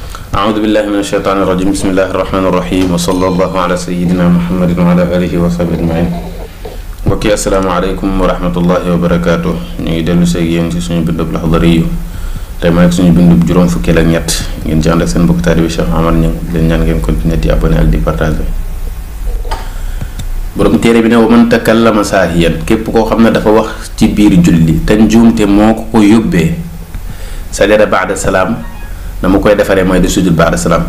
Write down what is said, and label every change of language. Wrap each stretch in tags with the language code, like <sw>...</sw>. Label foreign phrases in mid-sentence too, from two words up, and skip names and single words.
<ar>أعوذ بالله من الشيطان الرجيم بسم الله الرحمن الرحيم وصلى الله على سيدنا محمد وعلى آله وصحبه أجمعين.</ar> <wo>mbokk yi</wo> <ar>السلام عليكم ورحمة الله وبركاته.</ar> <wo>ñu ngi dellu seeg yéen ci suñu bindub Laxdari tey ma nekk suñu bindub juróom fukkeel ak ñett ngeen ci ànd ak seen mbokk taalibe Cheikh Amar Niang leen ñaan ngeen continuer di abonné ak di partager. borom téere bi ne</wo> <ar>ومن تكلم ساهيا</ar> <wo>képp koo xam ne dafa wax ci biir julli te njuumte moo ko yóbbee</wo> <ar>سجد بعد السلام</ar> <wo>na mu koy defaree mooy di</wo> <ar>سجود بعد السلام.</ar>